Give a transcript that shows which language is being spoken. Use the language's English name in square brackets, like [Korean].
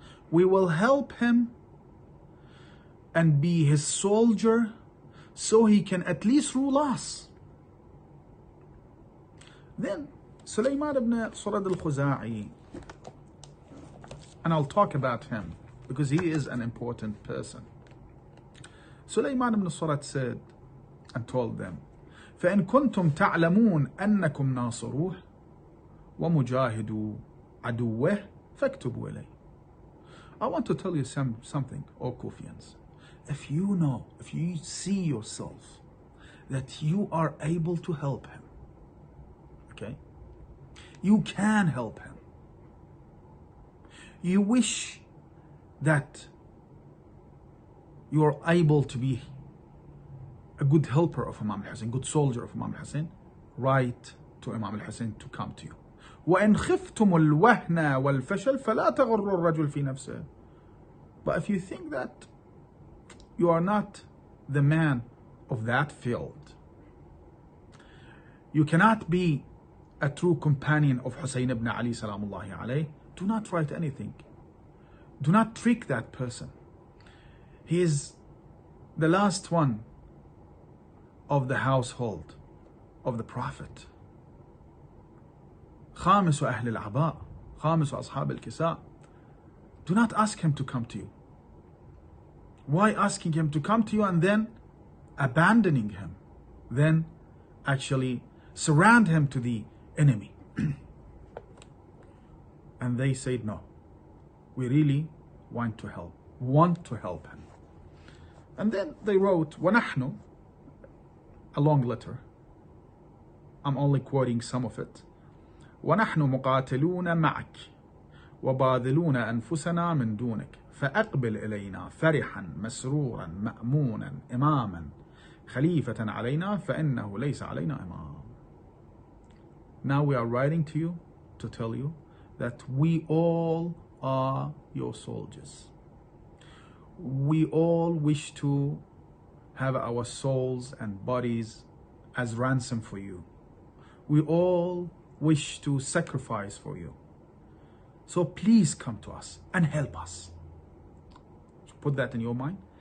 [English] We will help him and be his soldier so he can at least rule us. Then Sulaiman ibn Surad al-Khuza'i, and I'll talk about him because he is an important person. Sulaiman ibn Surad said and told them, [Arabic] فَإِن كُنْتُمْ تَعْلَمُونَ أَنَّكُمْ نَاصِرُوهُ وَمُجَاهِدُوا عَدُوَّهُ فَاكْتُبُوا إِلَيْهِ. [English] I want to tell you something, O Kufians. If you know, if you see yourself that you are able to help him, okay, you can help him. You wish that you are able to be a good helper of Imam al-Hussein, good soldier of Imam al-Hussein, write to Imam al-Hussein to come to you. [Arabic] وَإِنْ خِفْتُمُ الْوَهْنَ وَالْفَشَلْ فَلَا تَغُرُّ الرَّجُلْ فِي نَفْسِهِ. [English] But if you think that you are not the man of that field, you cannot be a true companion of Hussein ibn Ali salamullahi alayh, do not write anything. Do not trick that person. He is the last one of the household of the Prophet. [Arabic] خامس أهل العباء، خامس أصحاب الكساء. [English] Do not ask him to come to you. Why asking him to come to you and then abandoning him? Then actually surround him to the enemy. And they said, no, we really want to help him. And then they wrote, [Arabic] وَنَحْنُ, [English] a long letter. I'm only quoting some of it. [Arabic] وَنَحْنُ مُقَاتِلُونَ مَعَكِ وَبَاذِلُونَ أَنفُسَنَا مِن دُونِكَ فأقبل إلينا فرحا مسرورا مأمونا إماما خليفة علينا فإنه ليس علينا إمام. [English] Now we are writing to you to tell you that we all are your soldiers. We all wish to have our souls and bodies as ransom for you. We all wish to sacrifice for you. So please come to us and help us. Put that in your mind.